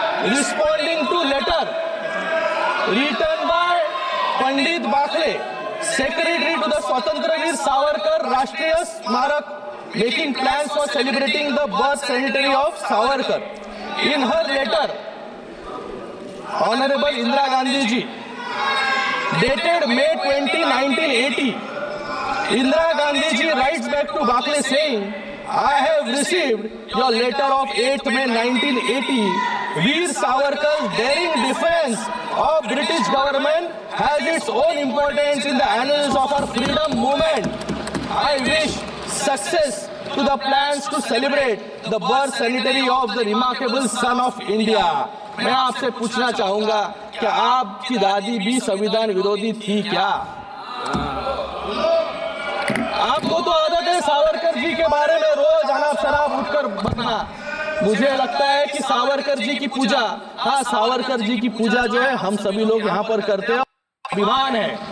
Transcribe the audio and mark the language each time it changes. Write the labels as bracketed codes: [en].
[en] Responding to letter written by Pandit Bakhle, secretary to the Swatantraveer Savarkar Rashtriya Smarak, making plans for celebrating the birth century of Savarkar. In her letter, honourable Indira Gandhi ji, dated May 20, 1980, Indira Gandhi ji writes back to Bakle saying, I have received your letter of 8th May 1980. Veer Savarkar's daring defense of British government has its own importance in the annals of our freedom movement. I wish success to the plans to celebrate the birth centenary of the remarkable son of India. [hi] मैं आपसे पूछना चाहूंगा कि आपकी दादी भी संविधान विरोधी थी क्या? आपको तो आदत है सावरकर जी के बारे में रोज अनाप शनाप उठकर बकना। मुझे लगता है कि सावरकर जी की पूजा, हाँ सावरकर जी की पूजा जो है हम सभी लोग यहाँ पर करते हैं, अभिमान है।